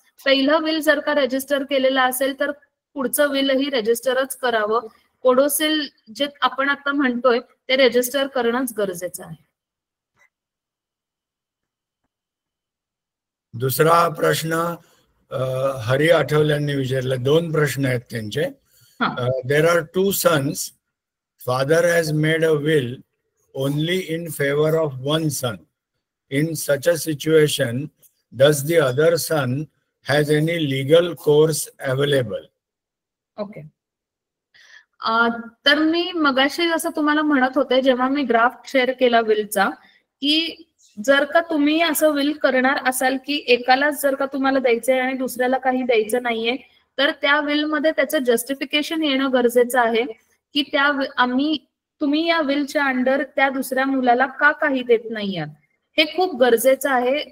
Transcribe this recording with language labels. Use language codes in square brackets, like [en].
[mr] पहिलं विल जर का रजिस्टर केलेलं असेल तर पुढचं विलही रजिस्टरच करावं. कोडोसिल जे आपण आता म्हणतोय ते रजिस्टर करणंच गरजेचं आहे. दुसरा प्रश्न हरी आठवल्यांनी विचारला. 2 प्रश्न आहेत त्यांचे. [en] There are 2 sons. Father has made a will only in favor of one son. In such a situation, does the other son has any legal course available? Okay. [mr] तर मी मगाशी जसं तुम्हाला म्हणत होते जेव्हा मी ड्राफ्ट शेअर केला विलचा, की जर का तुम्ही असं विल करणार असाल की एकालाच जर का तुम्हाला द्यायचंय आणि दुसऱ्याला काही द्यायचं नाहीये, तर त्या विल मध्ये त्याचं जस्टिफिकेशन येणं गरजेचं आहे की तुम्ही या विलच्या अंडर त्या दुसऱ्या मुलाला का काही देत नाही आहात, हे खूप गरजेचं आहे.